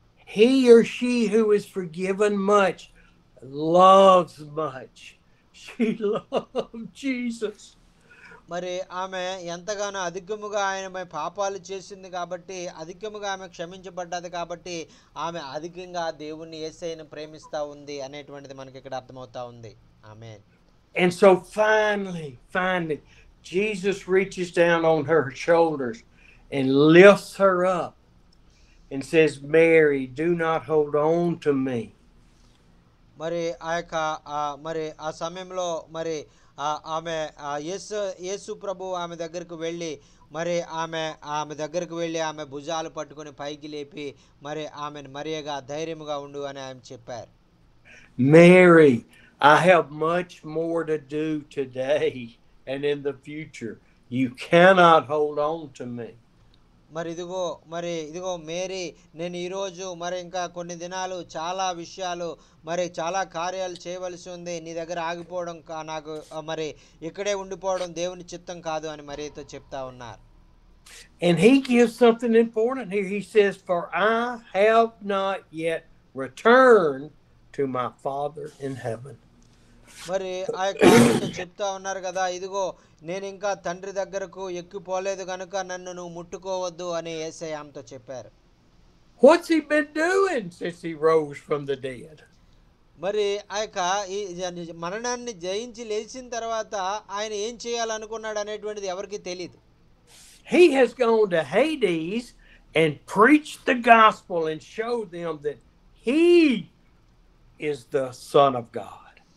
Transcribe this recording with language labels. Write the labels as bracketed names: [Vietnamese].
[English] He or she who is forgiven much loves much. She loved Jesus. [Telugu] మరి ఆమె ఎంతగానో అధికముగా ఆయన పాపాలు చేసింది కాబట్టి, అధికముగా ఆమె క్షమించబడ్డది కాబట్టి, ఆమె అధికంగా దేవుణ్ణి యేసయ్యను ప్రేమిస్తా ఉంది అనేటువంటిది మనకి ఇక్కడ అర్థమవుతా ఉంది. ఆమేన్. [English] And so finally, Jesus reaches down on her shoulders and lifts her up and says, Mary, do not hold on to me. [Telugu] మరి ఆ యొక్క మరి ఆ సమయంలో మరి ఆమె యేసు ప్రభు ఆమె దగ్గరకు వెళ్ళి మరి ఆమె దగ్గరకు వెళ్ళి ఆమె భుజాలు పట్టుకొని పైకి లేపి మరి ఆమెను మరియగా ధైర్యముగా ఉండు అని ఆమె చెప్పారు. [English] Mary, I have much more to do today and in the future. You cannot hold on to me. [Telugu] మరి ఇదిగో మేరీ, నేను ఈరోజు మరి ఇంకా కొన్ని దినాలు చాలా విషయాలు మరి చాలా కార్యాలు చేయవలసి ఉంది. నీ దగ్గర ఆగిపోవడం నాకు మరి ఇక్కడే ఉండిపోవడం దేవుని చిత్తం కాదు అని మరియతో చెప్తా ఉన్నారు. [English] And he gives something important here. He says, for I have not yet returned to my Father in heaven. [Telugu] మరి ఆ యొక్క చెప్తా ఉన్నారు కదా, ఇదిగో నేను ఇంకా తండ్రి దగ్గరకు ఎక్కిపోలేదు కనుక నన్ను నువ్వు ముట్టుకోవద్దు అని యేసయ్య ఆమెతో చెప్పారు. [English] What's he been doing since he rose from the dead? [Telugu] మరి ఆ యొక్క ఈ మరణాన్ని జయించి లేచిన తర్వాత ఆయన ఏం చేయాలనుకున్నాడు అనేటువంటిది ఎవరికి తెలియదు. [English] He has gone to Hades and preached the gospel and showed them that he is the Son of God.